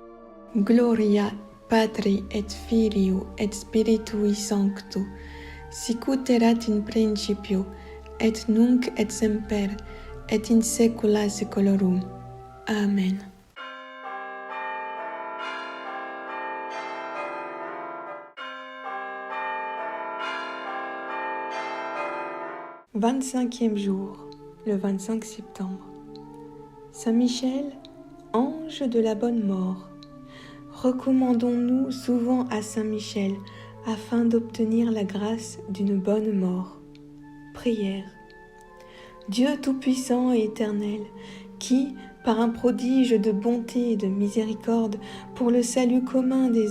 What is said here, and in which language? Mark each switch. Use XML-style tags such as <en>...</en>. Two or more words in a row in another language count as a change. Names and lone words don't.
<la>Gloria Patri et Filio et Spiritui Sancto, sicut erat in principio, et nunc et semper, et in saecula saeculorum.</la> <fr>Amen. « 25e jour, le 25 septembre. Saint Michel, ange de la bonne mort. Recommandons-nous souvent à Saint Michel afin d'obtenir la grâce d'une bonne mort. Prière. Dieu tout-puissant et éternel, qui, par un prodige de bonté et de miséricorde pour le salut commun des</fr>